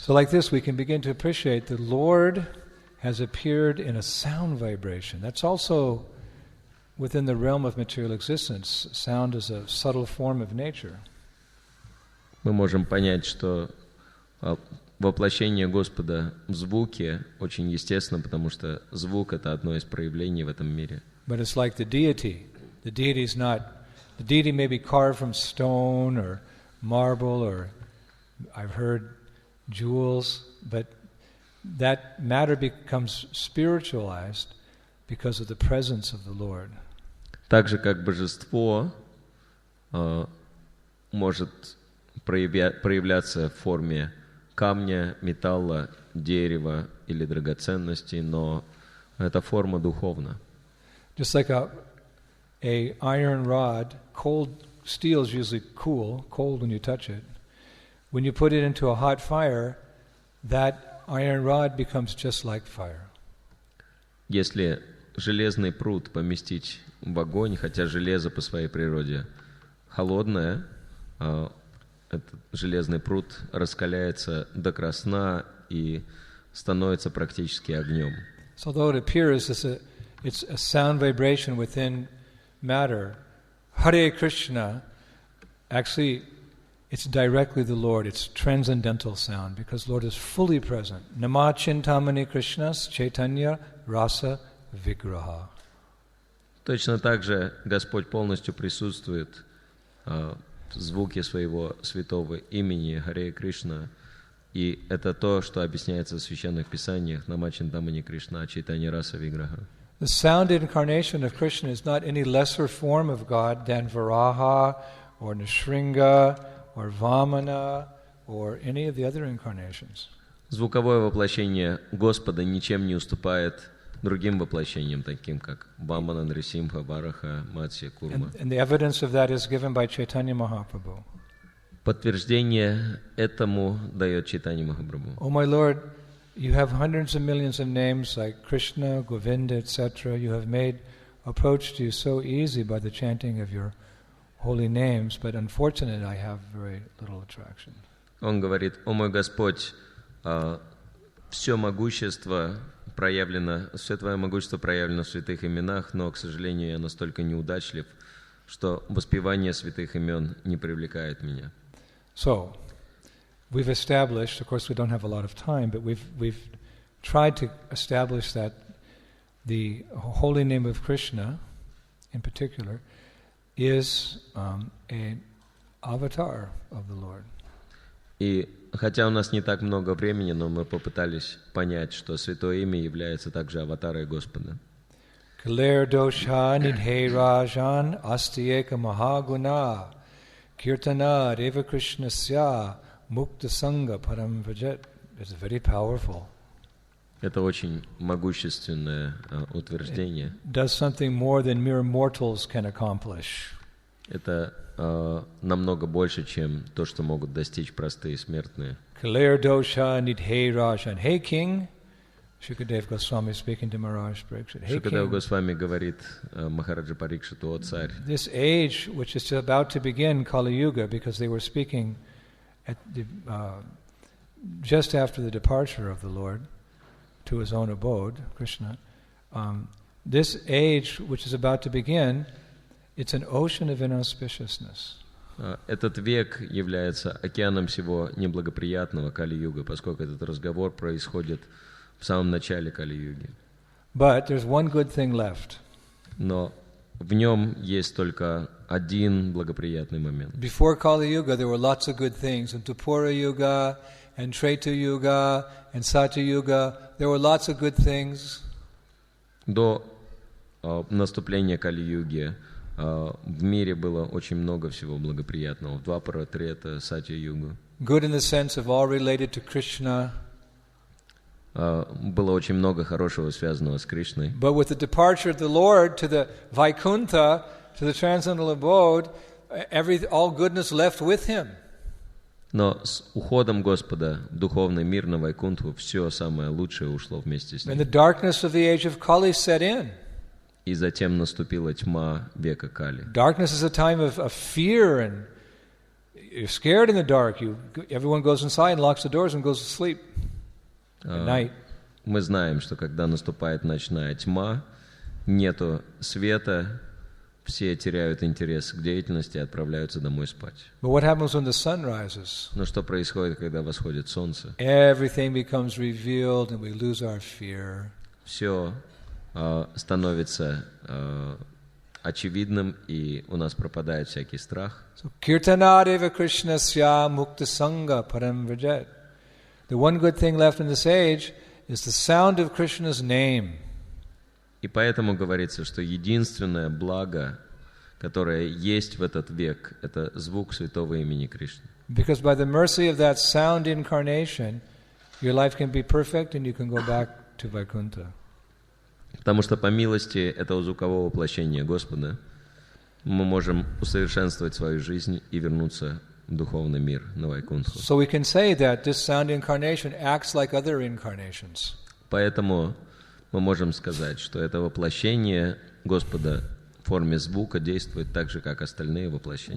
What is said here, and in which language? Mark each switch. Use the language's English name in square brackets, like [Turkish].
[English] So like this, we can begin to appreciate the Lord has appeared in a sound vibration. That's also within the realm of material existence. Sound is a subtle form of nature. [Russian] Мы можем понять, что воплощение Господа в звуке очень естественно, потому что звук — это одно из проявлений в этом мире. [English] But it's like the deity. The deity may be carved from stone or marble or, I've heard, jewels, but that matter becomes spiritualized because of the presence of the Lord. [Russian] Так же, как божество может проявляться в форме камня, металла, дерева или драгоценностей, но эта форма духовна. [English] Just like a iron rod, cold steel is usually cold when you touch it. When you put it into a hot fire, that iron rod becomes just like fire. [Russian] Если железный пруд поместить в огонь, хотя железо по своей природе холодное, этот железный пруд раскаляется до красна и становится практически огнем. [English] So although it appears it's a sound vibration within matter, Hare Krishna, actually it's directly the Lord, it's transcendental sound because Lord is fully present. [Sanskrit] Nama Chintamani Krishnas Chaitanya Rasa Vigraha. [Russian] Точно так же Господь полностью присутствует в звуке своего святого имени Харе Кришна, и это то, что объясняется в священных писаниях [Sanskrit] Нама Чинтамани Кришна Чайтанья Раса Виграха. [English] The sound incarnation of Krishna is not any lesser form of God than Varaha or Nrsimha or Vamana or any of the other incarnations. [Russian] Звуковое воплощение Господа ничем не уступает другим воплощениям, таким как Вамана, Нрисимха, Вараха, Матсья, Курма. [English] And the evidence of that is given by Chaitanya Mahaprabhu. [Russian] Подтверждение этому дает Чайтанья Махапрабху. [English] Oh my Lord, you have hundreds of millions of names like Krishna, Govinda, etc. You have made approach to you so easy by the chanting of your holy names, but unfortunately I have very little attraction. [Russian] Он говорит: «О мой Господь, все могущество проявлено, все Твое могущество проявлено в святых именах, но, к сожалению, я настолько неудачлив, что воспевание святых имен не привлекает меня». [English] So, we've established, of course we don't have a lot of time, but we've tried to establish that the holy name of Krishna, in particular, is an avatar of the Lord. [Russian] И хотя у нас не так много времени, но мы попытались понять, что Святое Имя является также аватарой Господа. [Sanskrit] Kaler dosha nidhe rajan astiyeka mahaguna kirtana deva krishnasya mukta sangha param vajet. [English] It's very powerful. [Russian] Это очень могущественное утверждение. [English] It does something more than mere mortals can accomplish. [Russian] Это намного больше, чем то, что могут достичь простые смертные. [Sanskrit] Kaler dosha nidhe rajan. [English] Hey king, Shukadeva Goswami speaking to Maharaj Parikshit. Hey [Russian] Шукадев [English] king, [Russian] Госвами говорит Махараджа Парикшиту: «О царь, [English] this age which is about to begin, Kali Yuga, because they were speaking at the, just after the departure of the Lord to his own abode, Krishna, this age which is about to begin, it's an ocean of inauspiciousness. [Russian] Этот век является океаном всего неблагоприятного Кали-юга, поскольку этот разговор происходит в самом начале Кали-юги. [English] But there's one good thing left. [Russian] Но в нем есть только один благоприятный момент. [English] Before Kali Yuga, there were lots of good things. In Dupura Yuga and Treta Yuga and Satya Yuga, there were lots of good things. [Russian] До наступления Кали-юги в мире было очень много всего благоприятного. В Двапара, Трета, Сатья-югу. [English] Good in the sense of all related to Krishna. [Russian] Было очень много хорошего, связанного с Кришной. [English] But with the departure of the Lord to the Vaikuntha, to the transcendental abode, all goodness left with him. [Russian] Но с уходом Господа в духовный мир на Вайкунтху все самое лучшее ушло вместе с ним. [English] And the darkness of the age of Kali set in. [Russian] И затем наступила тьма века Кали. [English] Darkness is a time of fear, and you're scared in the dark. Everyone goes inside and locks the doors and goes to sleep at night. [Russian] Мы знаем, что когда наступает ночная тьма, нету света, все теряют интерес к деятельности и отправляются домой спать. [English] But what happens when the sun rises? [Russian] Но что происходит, когда восходит солнце? [English] Everything becomes revealed, and we lose our fear. [Russian] Все становится очевидным, и у нас пропадает всякий страх. [Sanskrit] So kirtanadeva krishnasya mukta sangha param vrajat. [English] The one good thing left in this age is the sound of Krishna's name. [Russian] И поэтому говорится, что единственное благо, которое есть в этот век, это звук святого имени Кришны. [English] Because by the mercy of that sound incarnation, your life can be perfect and you can go back to Vaikuntha. [Russian] Потому что по милости этого звукового воплощения Господа мы можем усовершенствовать свою жизнь и вернуться в духовный мир на Вайкунтху. [English] So we can say that this sound incarnation acts like other incarnations. [Russian] Поэтому мы можем сказать, что это воплощение Господа в форме звука действует так же, как остальные воплощения.